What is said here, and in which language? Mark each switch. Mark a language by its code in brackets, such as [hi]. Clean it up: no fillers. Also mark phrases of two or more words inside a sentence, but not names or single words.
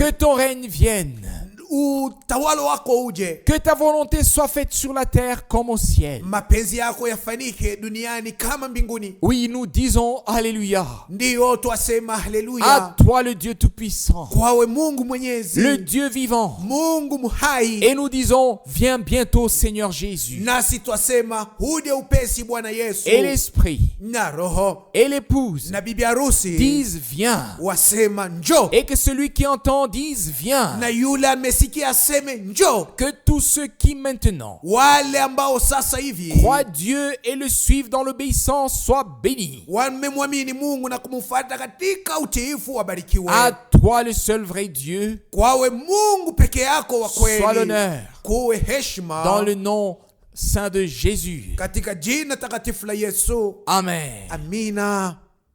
[fr] Que ton règne vienne. [sw] Utawala wako uje. [fr] Que ta volonté soit faite sur la terre comme au ciel. [sw] Mapenzi yako yafanyike duniani kama mbinguni. [fr] Oui, nous disons Alléluia. [sw] Ndiyo twasema haleluya. [fr] À toi le Dieu Tout-Puissant, [sw] Kwawe Mungu Mwenyezi, [fr] le Dieu vivant. [sw] Mungu muhai. [fr] Et nous disons, viens bientôt Seigneur Jésus. [sw] Nasi twasema uje upesi Bwana Yesu. [fr] Et l'Esprit [sw] Na roho [fr] et l'épouse [sw] na bibi harusi [fr] disent viens. [sw] wasema njoo. [fr] Et que celui qui entend dise viens. [sw] Na yule amesikia aseme njoo. [fr] Que tous ceux qui maintenant [sw] Wale ambao sasa hivi [fr] croient Dieu et le suivent dans l'obéissance soient bénis. [sw] wamemwamini Mungu na kumfuata katika utiifu wabarikiwe. [fr] À toi le seul vrai Dieu [sw] Kwawe Mungu peke yako wa [fr] soit [sw] kweli [fr] l'honneur [sw] kuwe heshima [fr] dans le nom saint de Jésus. [sw] katika jina takatifu la Yesu. [fr] Amen. [sw] Amina.